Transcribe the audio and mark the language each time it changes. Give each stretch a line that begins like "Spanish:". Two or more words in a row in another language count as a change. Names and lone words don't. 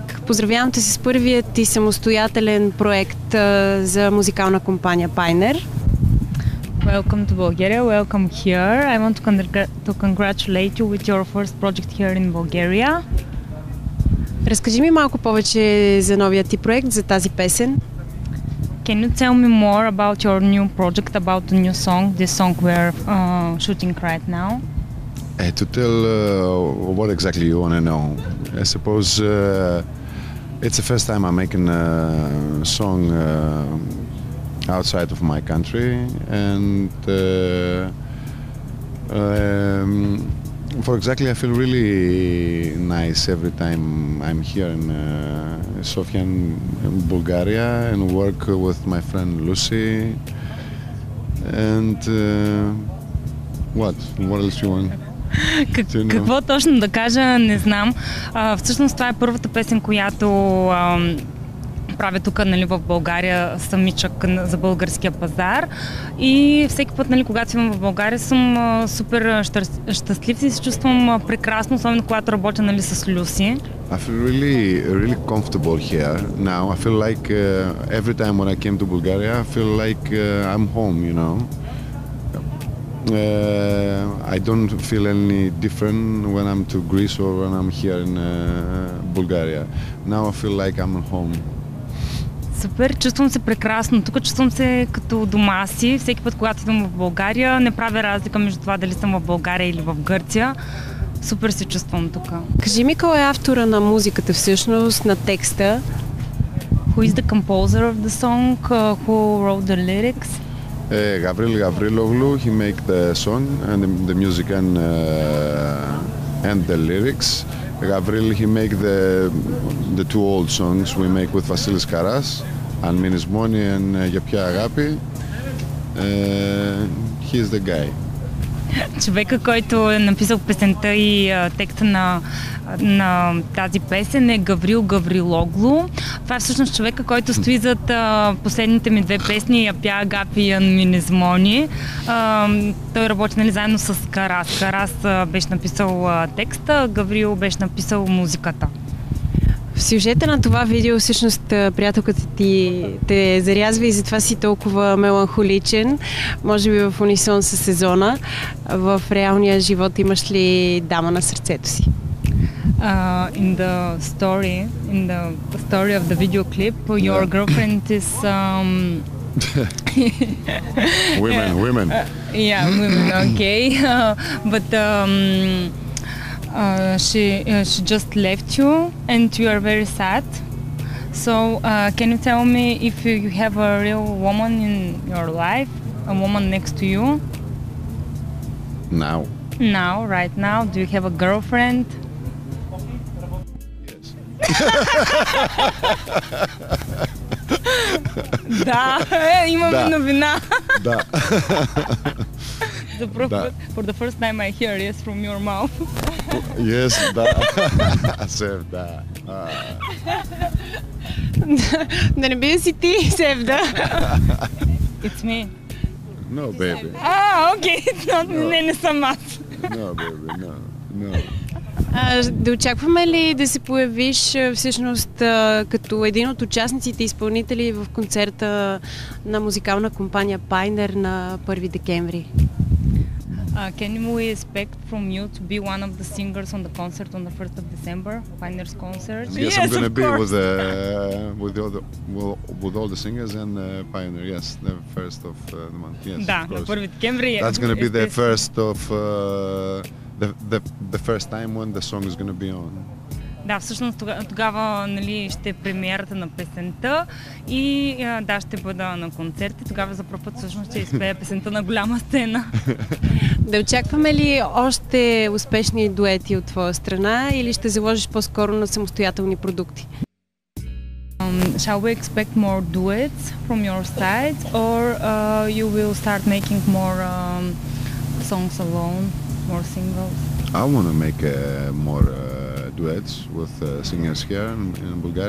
Bulgarian: Поздравявам те с първият ти самостоятелен проект за музикална компания Pioneer.
English: Welcome to Bulgaria, welcome here. I want to congratulate you with your first project here in Bulgaria.
Bulgarian: Разкажи ми малко повече за новия ти проект, за тази песен.
English: Can you tell me more about your new project, about the new song, this song we're shooting right now? To tell what exactly you want to know. I suppose it's the first time I'm making a song outside of my country, and for exactly I feel really nice every time I'm here in Sofia in Bulgaria and work with my friend Lucy. And what else you want?
Bulgarian: Какво точно да кажа, не знам. Всъщност това е първата песен, която правя тук, нали, в България, самичък за българския пазар. И всеки път, нали, когато съм в България, съм супер щастлив и се чувствам прекрасно, особено когато работя, нали, с Люси.
English: I feel really comfortable here now. I feel like every time when I came to Bulgaria, I feel like I'm home, you know. I don't feel any different when I'm to Greece or when I'm here in Bulgaria. Now I feel like I'm home.
Bulgarian: Супер, чувствам се прекрасно. Тук чувствам се като дома си. Всеки път, когато идвам в България, не правя разлика между това дали съм в България или в Гърция. Супер се чувствам тук. Кажи ми, кой е автора на музиката всъщност, на текста?
English: Who is the composer of the song? Who wrote the lyrics? Gavril Gavriloglu. He make the song and the music and the lyrics. Gavril, he make the two old songs we make with Vasilis Karas, An Minis Moni and Για ποια αγάπη. He is the guy.
Bulgarian: Човека, който е написал песента и текста на тази песен е Гаврил Гаврилоглу. Това е всъщност човека, който стои зад последните ми две песни Я пя Агапи и Ан Минис Мони. Той работи, нали, заедно с Карас. Карас беше написал текста, Гаврил беше написал музиката. В сюжета на това видео всъщност приятелката ти те зарязва и затова си толкова меланхоличен, може би в унисон със сезона. В реалния живот имаш ли дама на сърцето си?
English: In the story of the video clip, your girlfriend is women. Yeah, women. Okay, but she just left you, and you are very sad. So, can you tell me if you have a real woman in your life, a woman next to you? Now, right now, do you have a girlfriend? Yes.
Bulgarian: Да, имаме новина. Да.
English: For the first time I hear yes from your mouth. Yes,
Bulgarian: да. Сев, да. Да не би си ти, Севда.
English: It's me. No, baby.
Bulgarian: Окей, не съм аз.
English: No, baby, no.
Bulgarian: Да очакваме ли да се появиш всъщност като един от участниците и изпълнители в концерта на музикална компания Pioneer на 1 декември?
English: Can we expect from you to be one of the singers on the concert on the 1st of December, Pioneer's concert? Yes, I'm going to be with all the singers and Pioneer. Yes, the first of the month. Yes,
Bulgarian: Да, на 1 декември.
English: That's going to be the first of the first time when the song is going to be on.
Bulgarian: Да, всъщност тогава нали, ще е премиерата на песента и да, ще бъда на концерти. Тогава за първ път всъщност ще изпея песента на голяма сцена. Да очакваме ли още успешни дуети от твоя страна или ще заложиш по-скоро на самостоятелни продукти?
English: Shall we expect more duets from your side or you will start making more songs alone, more singles? I want to make more duets with singers here in Bulgaria.